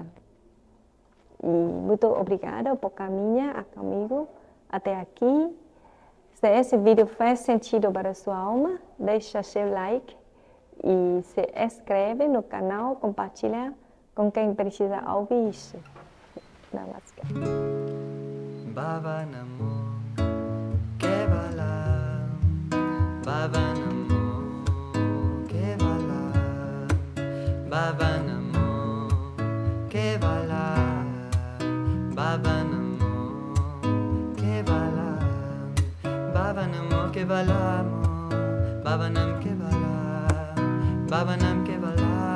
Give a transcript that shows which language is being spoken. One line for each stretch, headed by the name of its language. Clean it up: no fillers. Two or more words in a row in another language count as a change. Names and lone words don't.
Portuguese: E muito obrigada por caminhar comigo até aqui. Se esse vídeo fez sentido para a sua alma, deixa seu like e se inscreve no canal, compartilha com quem precisa ouvir isso. Namaskar.
Sanskrit: Baba Namo Kevala, बाबा नामो केवल बाबा नामो केवल बाबा नामो केवल बाबा नामो केवल बाबा नाम केवल बाबा नाम केवल,